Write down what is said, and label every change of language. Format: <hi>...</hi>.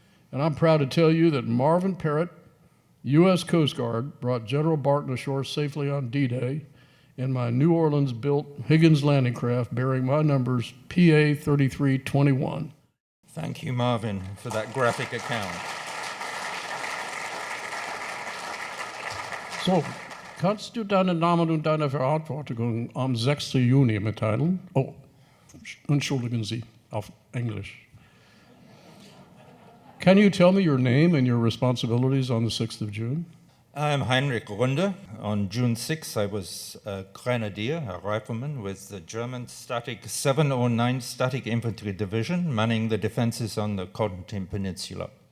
<en>And I'm proud to tell you that Marvin Perrett, U.S. Coast Guard, brought General Barton ashore safely on D-Day in my New Orleans-built Higgins landing craft bearing my numbers PA 3321. Thank you, Marvin, for that graphic account.</en> <de>So, kannst du deinen Namen und deine Verantwortung am 6. Juni mitteilen? Oh, entschuldigen Sie, auf English.</de> <en>Can you tell me your name and your responsibilities on the 6th of June? I'm Heinrich Runder. On June 6th, I was a Grenadier, a rifleman with the German 709 Static Infantry Division, manning the defenses on the Contentin Peninsula.</en>